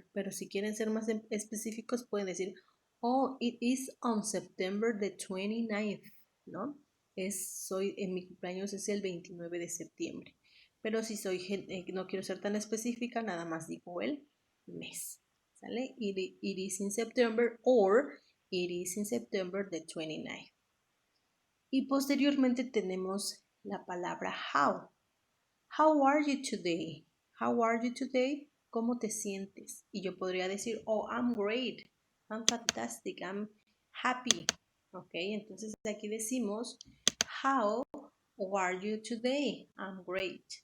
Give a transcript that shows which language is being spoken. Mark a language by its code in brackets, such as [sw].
[es] Pero si quieren ser más específicos, pueden decir, oh, [en] it is on September the 29th, [es] ¿no? En mi cumpleaños es el 29 de septiembre. Pero si no quiero ser tan específica, nada más digo el mes, ¿sale? [en] It is in September or it is in September the 29th. [es] Y posteriormente tenemos la palabra how. [en] How are you today? How are you today? [es] ¿Cómo te sientes? Y yo podría decir, oh, [en] I'm great. I'm fantastic. I'm happy. Ok, [es] entonces aquí decimos, [en] how are you today? I'm great.